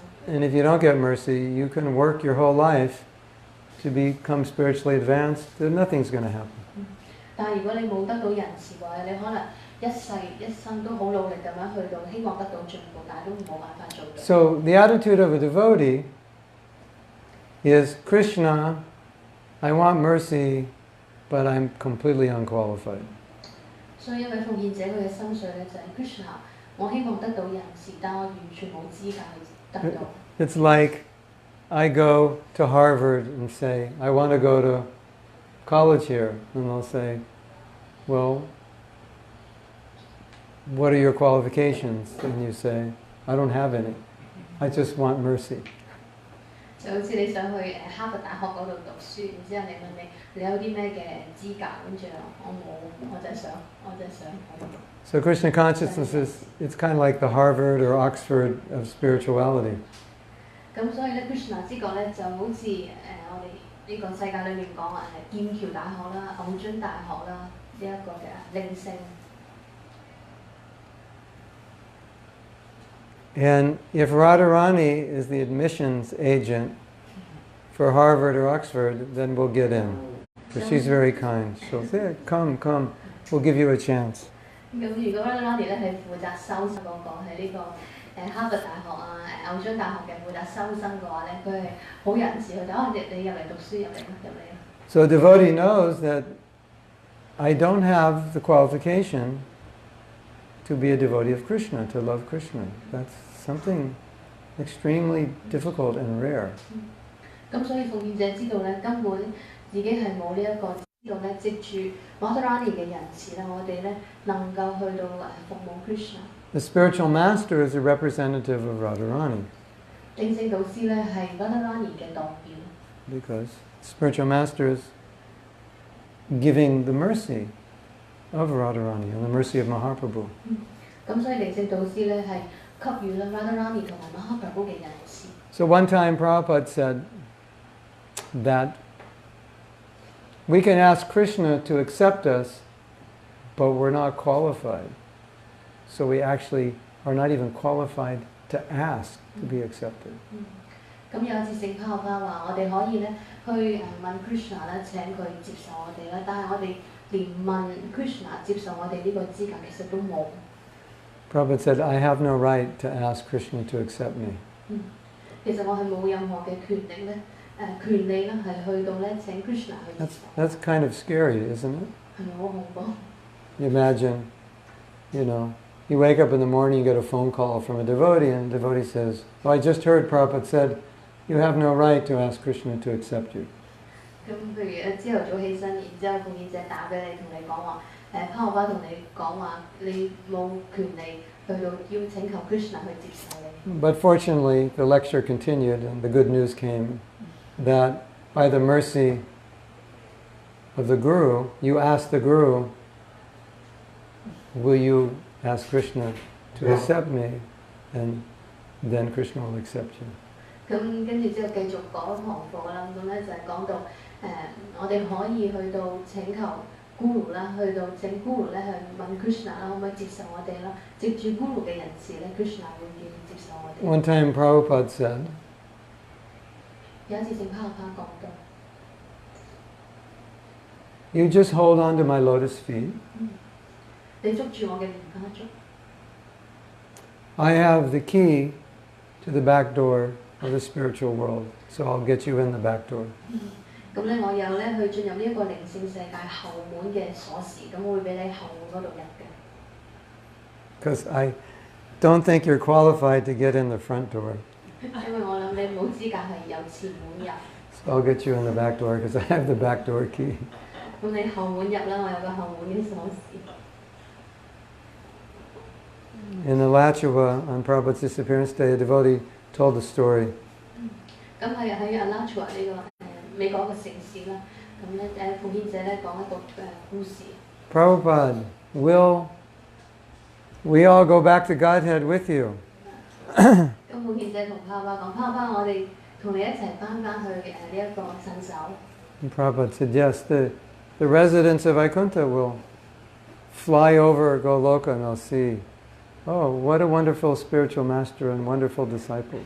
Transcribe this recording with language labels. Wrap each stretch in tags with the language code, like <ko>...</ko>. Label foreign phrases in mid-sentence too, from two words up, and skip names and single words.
<en>And if you don't get mercy, you can work your whole life to become spiritually advanced, then nothing's going to happen.</en> <yue>但係如果你冇得到仁慈嘅話，你可能一世一生都好努力咁樣去到，希望得到進步，但係都冇辦法做到。</yue> <en>So the attitude of a devotee is, Krishna, I want mercy, but I'm completely unqualified.</en> <yue>所以一位奉獻者佢嘅心水咧就係 Krishna，我希望得到仁慈，但我完全冇資格去得到。</yue> <en>It's like I go to Harvard and say, I want to go to college here. And they'll say, well, what are your qualifications? And you say, I don't have any. I just want mercy.</en> <yue>就好似你想去哈佛大學嗰度讀書，然之後你問你有啲咩嘅資格，跟住我冇，我就係想。</yue> <en>So Krishna consciousness is, it's kind of like the Harvard or Oxford of spirituality.</en> <yue>咁所以咧 Krishna 之國咧就好似我哋呢個世界裏面講劍橋大學啦、牛津大學啦呢一個嘅靈性。</yue> <en>And if Radharani is the admissions agent for Harvard or Oxford, then we'll get in. Because she's very kind. She'll say, come, we'll give you a chance.</en> <yue>咁如果 Radharani 咧係負責收生嗰個喺呢個哈佛大學牛津大學嘅負責收生嘅話咧，佢係好仁慈，佢就你入嚟讀書入嚟。</yue> <en>So a devotee knows that I don't have the qualification to be a devotee of Krishna, to love Krishna. That's something extremely difficult and rare.</en> <yue>咁所以奉獻者知道咧，根本自己係冇呢一個知道咧，藉住 Radharani 嘅仁慈咧，我哋咧能夠去到服務 Krishna。</yue> <en>The spiritual master is a representative of Radharani.</en> <yue>領聖導師咧係 Radharani 嘅代表。</yue> <en>Because spiritual master is giving the mercy of Radharani and the mercy of Mahaprabhu.</en> <yue>咁所以領聖導師咧係給予咧 Radharani 同埋 Mahaprabhu 嘅仁慈。</yue> <en>So one time Prabhupada said that we can ask Krishna to accept us, but we're not qualified. So we actually are not even qualified to ask to be accepted.</en> <yue>咁有一次聖帕巴話：我哋可以咧去問 Krishna 咧請佢接受我哋啦，但係我哋連問 Krishna 接受我哋呢個資格其實都冇。</yue> <en>Prabhupada said, I have no right to ask Krishna to accept me.</en> <yue>其實我係冇任何嘅權力咧，權利咧係去到咧請 Krishna 去接受。</yue> <en>That's kind of scary, isn't it?</en> <yue>係咪好恐怖？</yue> <en>You imagine, you wake up in the morning, you get a phone call from a devotee, and the devotee says, oh, I just heard Prabhupada said, you have no right to ask Krishna to accept you.</en> <yue>咁譬如朝頭早起身，然之後奉獻者打俾你，同你講話，帕巴同你講話，你冇權利去到要請求 Krishna 去接受你。</yue> <en>But fortunately, the lecture continued, and the good news came that by the mercy of the Guru, you ask the Guru, will you ask Krishna to accept me? and then Krishna will accept you.</en> <yue>咁跟住之後繼續講堂課啦，咁咧就係講到我哋可以去到請求 Guru 啦，去到請 Guru 咧去問 Krishna 啦，可唔可以接受我哋啦？接住 Guru 嘅人士咧 ，Krishna 會願意接受我哋。</yue> <en>One time Prabhupada said,</en> <yue>有一次聖帕帕講到</yue> <en>"You just hold on to my lotus feet.</en> <yue>你捉住我嘅蓮花足，</yue> <en>I have the key to the back door of the spiritual world, so I'll get you in the back door."</en> <yue>咁咧我有咧去進入呢一個靈性世界後門嘅鎖匙，咁我會俾你後門嗰度入嘅。</yue> <en>Because I don't think you're qualified to get in the front door.</en> <yue>因為我諗你冇資格係有前門入，</yue> <en>So I'll get you in the back door because I have the back door key.</en> <yue>咁你後門入啦，我有個後門嘅鎖匙。</yue> <en>In Alachua, on Prabhupada's disappearance day, a devotee told the story.</en> <yue>咁喺阿拉楚呢個美國一個城市啦，咁咧奉獻者咧講一個故事。</yue> <en>Prabhupada, will we all go back to Godhead with you?</en> <yue>咁奉獻者同泡泡講，泡泡我哋同你一齊翻去呢一個神手。</yue> <en>And Prabhupada said, yes, the residents of Vaikuntha will fly over Goloka and they'll see, oh, what a wonderful spiritual master and wonderful disciples.</en>